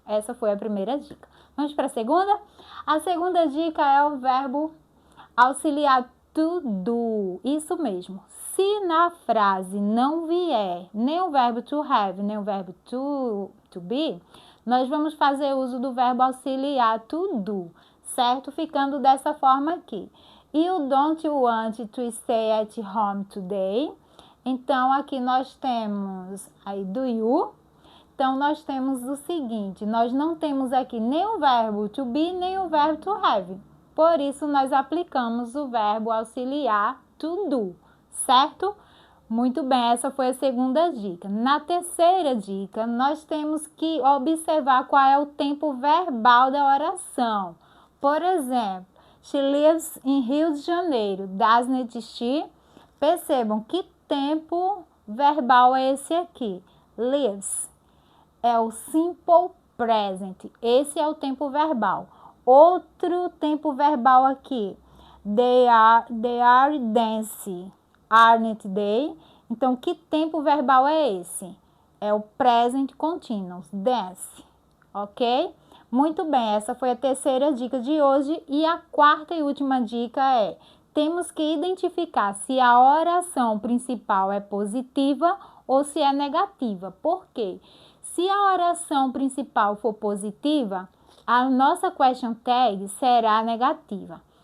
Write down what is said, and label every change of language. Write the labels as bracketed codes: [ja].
[pt] Essa foi a primeira dica. Vamos para a segunda? A segunda dica é o verbo auxiliar to do. Isso mesmo. Se na frase não vier nem o verbo to have, nem o verbo to be, nós vamos fazer uso do verbo auxiliar to do, certo? Ficando dessa forma aqui. [en] You don't want to stay at home today. [pt] Então, aqui nós temos aí do you. Então, nós temos o seguinte, nós não temos aqui nem o verbo to be, nem o verbo to have. Por isso, nós aplicamos o verbo auxiliar to do, certo? Muito bem, essa foi a segunda dica. Na terceira dica, nós temos que observar qual é o tempo verbal da oração. Por exemplo, [en] she lives in Rio de Janeiro, doesn't she? [pt] Percebam que tempo verbal é esse aqui, lives. É o simple present, esse é o tempo verbal. Outro tempo verbal aqui, [en] they are dancing, aren't they? [pt] Então, que tempo verbal é esse? É o present continuous, dance, ok? Muito bem, essa foi a terceira dica de hoje. E a quarta e última dica é, temos que identificar se a oração principal é positiva ou se é negativa. Por quê? Se a oração principal for positiva, a nossa question tag será negativa.